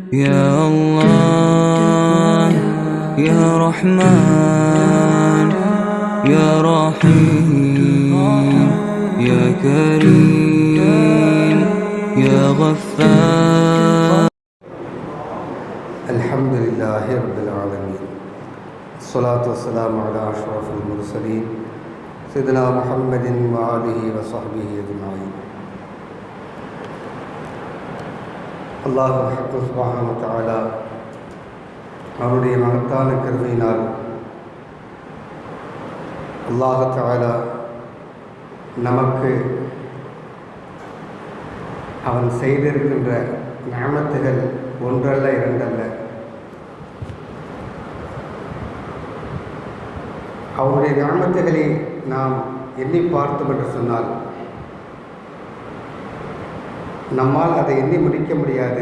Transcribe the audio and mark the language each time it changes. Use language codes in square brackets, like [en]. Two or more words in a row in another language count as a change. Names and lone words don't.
[ar] يا الله يا رحمن يا رحيم يا كريم يا غفار. الحمد لله رب العالمين، الصلاة والسلام على أشرف المرسلين سيدنا محمد وآله وصحبه أجمعين. الله سبحانه وتعالى [ta] அவருடைய மகத்தான கருணையினால் [ar] الله تعالى [ta] நமக்கு அவன் செய்திருக்கின்ற நிஅமத்துகள் ஒன்றல்ல இரண்டல்ல, அவருடைய நிஅமத்துகளை நாம் எண்ணி பார்த்தோம் என்று சொன்னால் நம்மால் அதை எண்ணி முடிக்க முடியாது.